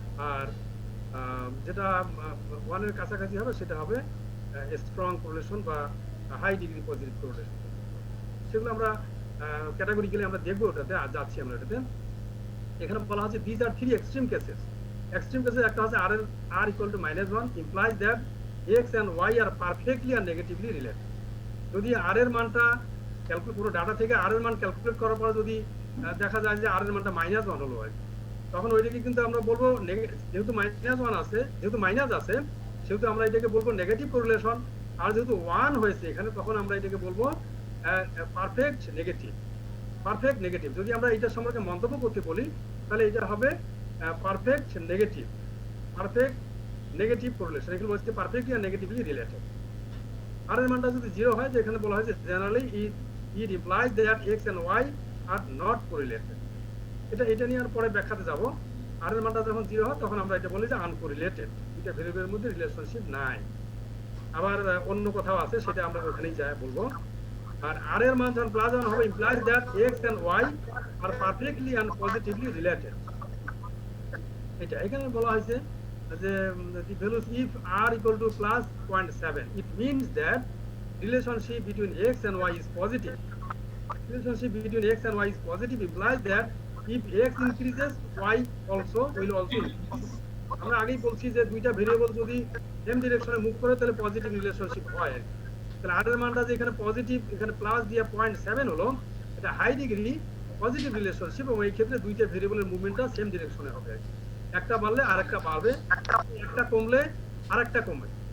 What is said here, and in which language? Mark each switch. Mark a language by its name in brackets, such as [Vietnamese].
[Bangla] আর যেটা 1 এর কাছাকাছি হবে সেটা হবে স্ট্রং কোরিলেশন বা হাই ডিগ্রি পজিটিভ কোরিলেশন। সেগুলো আমরা ক্যাটাগরিক্যালি আমরা দেখবো, ওটাতে যাচ্ছি আমরা এটাতে। এখানে বলা হচ্ছে [English] This are 3 extreme cases. Extreme cases [Bangla] একটা হচ্ছে [English] r equal to -1 implies that x and y are perfectly and negatively related। [Bangla] যদি r এর মানটা ক্যালকুলেট, পুরো ডাটা থেকে r এর মান ক্যালকুলেট করার পর যদি দেখা যায় যে r এর মানটা -1 হলো আর কি, তখন ওইটাকে কিন্তু আমরা বলবো যেহেতু -1 আছে, যেহেতু মাইনাস আছে, সেহেতু আমরা এটাকে বলবো নেগেটিভ কোরিলেশন। আর যেহেতু 1 হয়েছে এখানে, তখন আমরা এটাকে বলবো পারফেক্ট নেগেটিভ, পারফেক্ট নেগেটিভ। যদি আমরা এটার সম্পর্কে মন্তব্য করতে বলি তাহলে এটা হবে perfect negative, perfect negative correlation. এগুলো হচ্ছে পারফেক্টলি আর নেগেটিভলি রিলেটেড। আর এর মানটা যদি 0 হয়, যে এখানে বলা হয়েছে [English] Generally it implies that X and Y are not correlated. [Bangla] এটা নিয়ে আর পরে ব্যাখ্যাতে যাব। আর এর মানটা যখন 0 হয় তখন আমরা এটা বলি যে আনকোরিলেটেড, দুইটা ভেরিয়েবলের মধ্যে রিলেশনশিপ নাই। আবার অন্য কোথাও আছে, সেটা আমরা ওখানেই যাই বলবো। আর আর এর মান যখন +1 হবে, [English] Implies that X and Y are perfectly and positively related. [Bangla] এটা এখানে বলা হয়েছে যে [English] the values if r equal to +0.7, it means that relationship between x and y is positive. Relationship between x and y is positive implies that if x increases, y also will also increase. [Bangla] আমরা আগেই বলছি যে দুইটা variable যদি same ডিরেকশনে move করে তাহলে positive relationship হয়। তাহলে আর এর মানটা যে এখানে পজিটিভ, এখানে প্লাস দিয়ে 0.7 হলো, এটা হাই ডিগ্রি পজিটিভ রিলেশনশিপ, এবং এই ক্ষেত্রে দুইটা ভেরিয়েবলের মুভমেন্টটা সেম ডিরেকশনে হবে। একটা বাড়লে আরেকটা বাড়বে, একটা কমলে আরেকটা কমবে।